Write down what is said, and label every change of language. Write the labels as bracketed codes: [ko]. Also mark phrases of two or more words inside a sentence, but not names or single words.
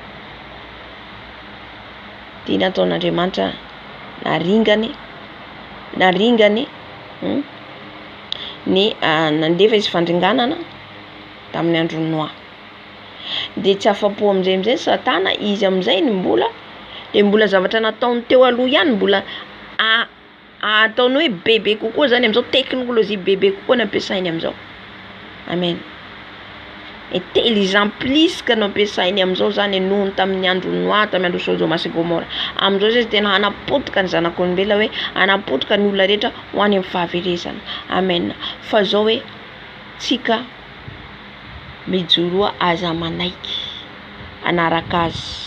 [mg] Ty nataon'Andriamanitra naringany ny nandefa izy fandringanana tamin'ny andro Noa. De tsy afapo amizay Satana izy amizay ny mbola zavatra nataony teo aloha ihany mbola ataony hoe bebe kokoa zany amizao, teknolojia bebe kokoa nampiasainy amizao. Amen. [fr] Intelligent plus que [mg] nampiasainy amizao zany nohony tamin'ny andro Noa, tamin'ny andro Sodoma sy Gomora. Amizao zay tena hanapotika ny zanak'olombelona hoe hanapotika ny olona rehetra ho any amin'ny fahaverezana. Amen. Fa zao hoe tsika mijoroa aza manaiky anaraka azy.